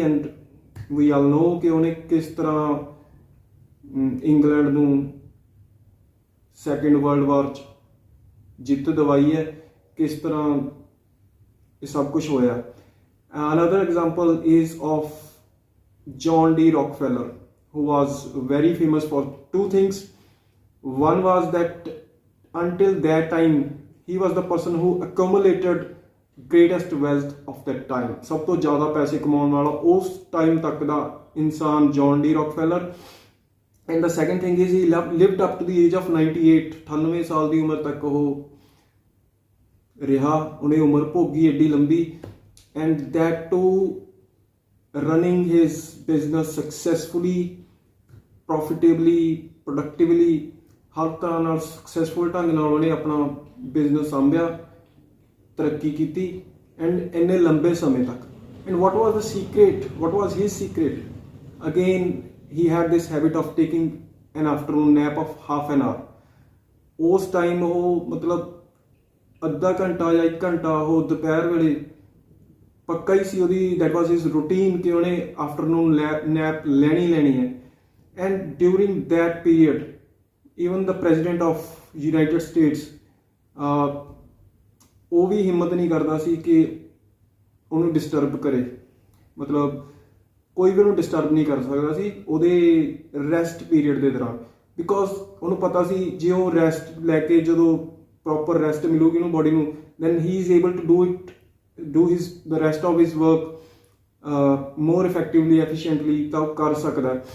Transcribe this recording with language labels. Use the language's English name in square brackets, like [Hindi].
[English] and we all know [Punjabi] ਕਿ ਉਹਨੇ ਕਿਸ ਤਰ੍ਹਾਂ ਇੰਗਲੈਂਡ ਨੂੰ ਸੈਕਿੰਡ ਵਰਲਡ ਵਾਰ 'ਚ ਜਿੱਤ ਦਿਵਾਈ ਹੈ, ਕਿਸ ਤਰ੍ਹਾਂ ਇਹ ਸਭ ਕੁਛ ਹੋਇਆ। [English] Another example is of John D Rockefeller, who was very famous for 2 things. One was that until that time he was the person who accumulated greatest wealth of that time. [Punjabi] ਸਭ ਤੋਂ ਜ਼ਿਆਦਾ ਪੈਸੇ ਕਮਾਉਣ ਵਾਲਾ ਉਸ ਟਾਈਮ ਤੱਕ ਦਾ ਇਨਸਾਨ John D ਰੌਕਫੈਲਰ। [English] And the second thing is he lived up to the age of 98, [Punjabi] 98 ਸਾਲ ਦੀ ਉਮਰ ਤੱਕ ਉਹ ਰਿਹਾ, ਉਹਨੇ ਉਮਰ ਭੋਗੀ ਏਡੀ ਲੰਬੀ। [English] and that too running his business successfully, profitably, productively, [Punjabi] ਹਰ ਤਰ੍ਹਾਂ ਨਾਲ ਸਕਸੈਸਫੁਲ ਢੰਗ ਨਾਲ ਉਹਨੇ ਆਪਣਾ ਬਿਜ਼ਨਸ ਸਾਂਭਿਆ, ਤਰੱਕੀ ਕੀਤੀ ਐਂਡ ਇੰਨੇ ਲੰਬੇ ਸਮੇਂ ਤੱਕ। [English] And what was the secret? What was his secret? Again, he had this habit of taking an afternoon nap of half an hour. [Punjabi] ਉਸ ਟਾਈਮ ਉਹ ਮਤਲਬ ਅੱਧਾ ਘੰਟਾ ਜਾਂ 1 ਘੰਟਾ ਉਹ ਦੁਪਹਿਰ ਵੇਲੇ ਪੱਕਾ ਹੀ ਸੀ ਉਹਦੀ, [English] that was his routine [Punjabi] ਕਿ ਉਹਨੇ ਆਫਟਰਨੂਨ ਨੈਪ ਲੈਣੀ ਹੈ। [English] and during that period even the president of United States [Punjabi] ਉਹ ਵੀ ਹਿੰਮਤ ਨਹੀਂ ਕਰਦਾ ਸੀ ਕਿ ਉਹਨੂੰ ਡਿਸਟਰਬ ਕਰੇ, ਮਤਲਬ ਕੋਈ ਵੀ ਉਹਨੂੰ ਡਿਸਟਰਬ ਨਹੀਂ ਕਰ ਸਕਦਾ ਸੀ ਉਹਦੇ ਰੈਸਟ ਪੀਰੀਅਡ ਦੇ ਦੌਰਾਨ, ਬਿਕੋਜ਼ ਉਹਨੂੰ ਪਤਾ ਸੀ ਜੇ ਉਹ ਰੈਸਟ ਲੈ ਕੇ ਜਦੋਂ ਪ੍ਰੋਪਰ ਰੈਸਟ ਮਿਲੂਗੀ ਉਹਨੂੰ ਬੋਡੀ ਨੂੰ, then he [English] is able to do the rest of his work more effectively, efficiently, [Punjabi] ਤਾਂ ਉਹ ਕਰ ਸਕਦਾ।